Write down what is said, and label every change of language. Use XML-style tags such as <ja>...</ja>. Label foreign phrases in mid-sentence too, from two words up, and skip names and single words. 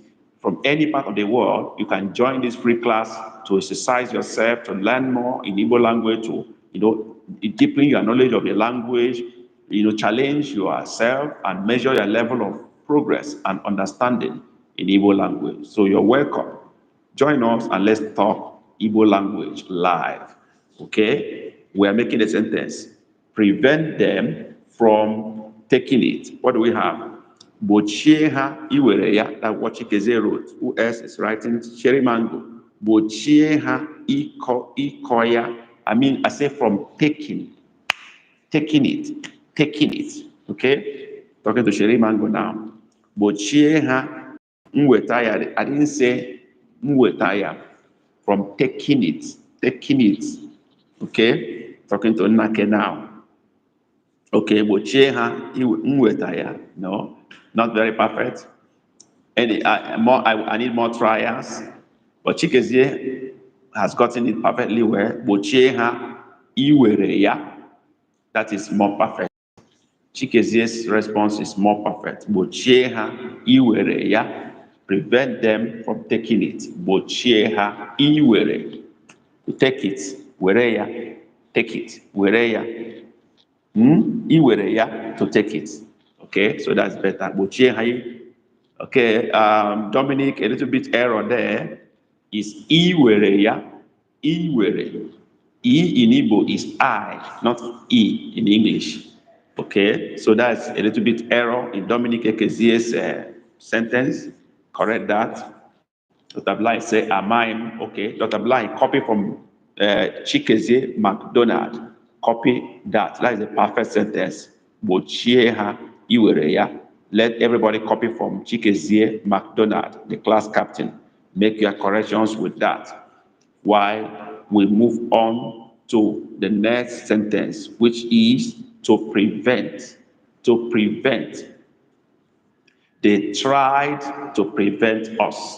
<en>From any part of the world, you can join this free class to exercise yourself, to learn more in Igbo language, to deepen your knowledge of the language, challenge yourself and measure your level of progress and understanding in Igbo language. So you're welcome. Join us and let's talk Igbo language live. Okay? We are making a sentence. Prevent them from taking it. What do we have?</en> <ig>Bochie ha iwere ya,</ig> <en>that what Chikeze wrote. Who else is writing? Sherry Mango.</en> <ig>Bochie ha iko ya.</ig> <en>I say from taking it. Okay? Talking to Sherry Mango now.</en> <ig>Bochie ha nweta ya.</ig> <en>I didn't say</en> <ig>nweta ya.</ig> <en>From taking it. Okay? Talking to Nake now.</en> <ig>Okay, bochie ha nweta ya.</ig> <en>No, not very perfect. I need more trials. But Chikezie has gotten it perfectly well.</en> <ig>Bochie ha iwere ya.</ig> <en>That is more perfect. Chikezie's response is more perfect.</en> <ig>Gbochie ha iwere ya.</ig> <en>Prevent them from taking it.</en> <ig>Gbochie ha iwere.</ig> <en>To take it.</en> <ig>Were ya.</ig> <en>Take it.</en> <ig>Were ya. Iwere ya.</ig> <en>To take it. Okay, so that's better.</en> <ig>Gbochie ha. Okay, Dominic,</ig> <en>a little bit error there.</en> <ig>Is iwere ya. Iwere.</ig> <en>E in Igbo is I, not E in English. Okay, so that's a little bit error in Dominic Ekezie's sentence. Correct that. Dr. Bly say, am I? Okay, Dr. Bly, copy from Chikezie McDonald. Copy that. That is a perfect sentence.</en> <ig>Gbochie ha iwere ya.</ig> <en>Let everybody copy from Chikezie McDonald, the class captain. Make your corrections with that. While we move on to the next sentence, which is to prevent. To prevent. They tried to prevent us.</en>